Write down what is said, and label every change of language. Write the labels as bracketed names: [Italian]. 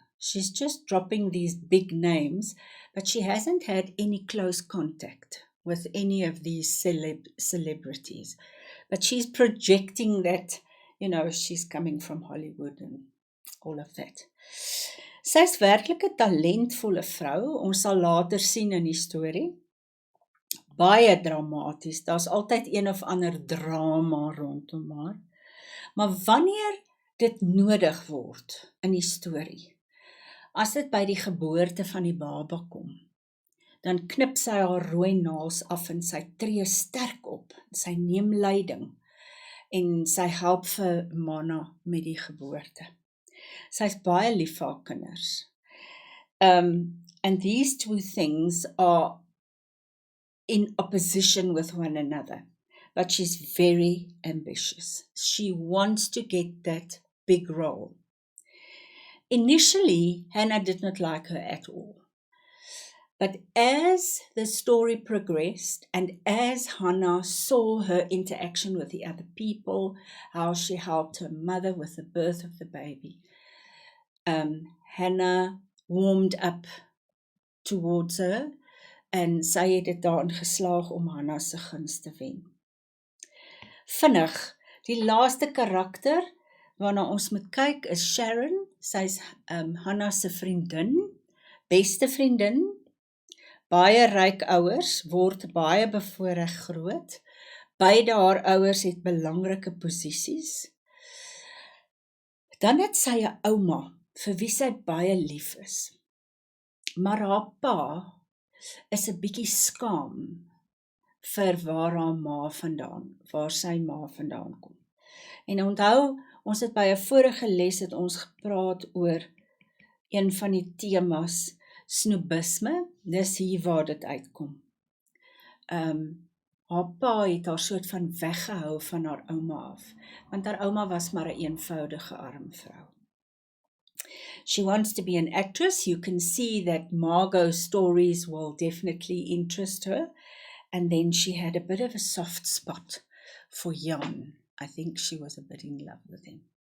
[English] She's just dropping these big names, but she hasn't had any close contact with any of these celebrities. But she's projecting that, you know, she's coming from Hollywood and all of that. [Afrikaans] Sy is werklik 'n talentvolle vrou. Ons sal later sien in die storie. Baie dramaties. Daar's altyd een of ander drama rondom haar. Maar wanneer dit nodig word in die storie, as dit by die geboorte van die baba kom, dan knip sy haar rooi naels af en sy tree sterk op. Sy neem leiding en sy help vir Mana met die geboorte. Sy's baie lief vir haar kinders. [English] And these two things are in opposition with one another. But she's very ambitious. She wants to get that big role. Initially, Hannah did not like her at all. But as the story progressed and as Hannah saw her interaction with the other people, how she helped her mother with the birth of the baby, Hannah warmed up towards her [Afrikaans] en sy het dit daarin geslaag om Hannah se guns te wen. Vinnig, die laaste karakter waarna ons moet kyk is Sharon. Sy's Hannah se vriendin, beste vriendin. Baie ryk ouers, word baie bevoorreg groot. Beide haar ouers het belangrike posisies. Dan het sy 'n ouma vir wie sy baie lief is. Maar haar pa is 'n bietjie skaam vir waar sy ma vandaan kom. En onthou, ons het by 'n vorige les het ons gepraat oor een van die temas, snobisme. Dis hier waar dit uitkom. Haar pa het haar soort van weggehou van haar ouma af, want haar ouma was maar 'n eenvoudige arm vrou. [English] She wants to be an actress. You can see that Margot's stories will definitely interest her. And then she had a bit of a soft spot for Jan. I think she was a bit in love with him.